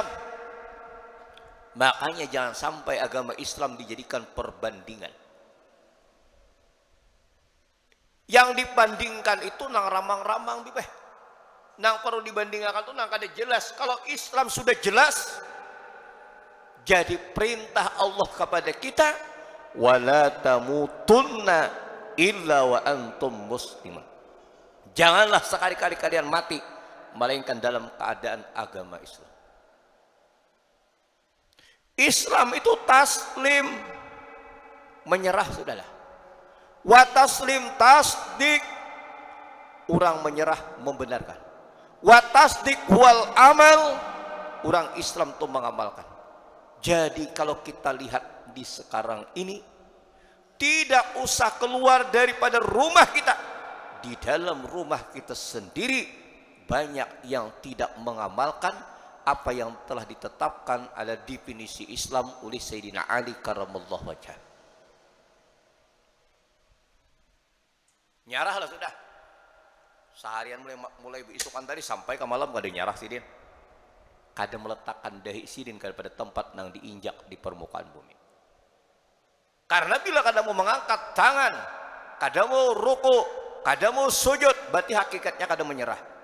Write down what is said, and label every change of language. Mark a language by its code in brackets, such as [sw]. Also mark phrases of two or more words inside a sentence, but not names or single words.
[id] Makanya jangan sampai agama Islam dijadikan perbandingan. [bjn] Yang dibandingkan itu nang ramang-ramang bibeh. Nang perlu dibandingkan itu nang kada jelas. [id] Kalau Islam sudah jelas, jadi perintah Allah kepada kita, [ar] wala tamutunna illa wa antum muslimun. [id] Janganlah sekali-kali kalian mati melainkan dalam keadaan agama Islam. Islam itu taslim, menyerah sudahlah. [ar] wa taslim tasdik, [id] orang menyerah membenarkan, [ar] wa tasdik wal amal, [id] orang Islam itu mengamalkan. Jadi kalau kita lihat di sekarang ini, tidak usah keluar daripada rumah kita, di dalam rumah kita sendiri banyak yang tidak mengamalkan apa yang telah ditetapkan ada definisi Islam oleh Sayyidina Ali [ar] karramallahu wajhah. [bjn] Nyarah lah sudah. Seharian mulai isukan tadi sampai ke malam kada nyarah sidin. Kada meletakkan dahi sidin pada tempat yang diinjak di permukaan bumi. Karena bila kada mau mengangkat tangan, kada mau ruku, kada mau sujud, berarti hakikatnya kada menyerah.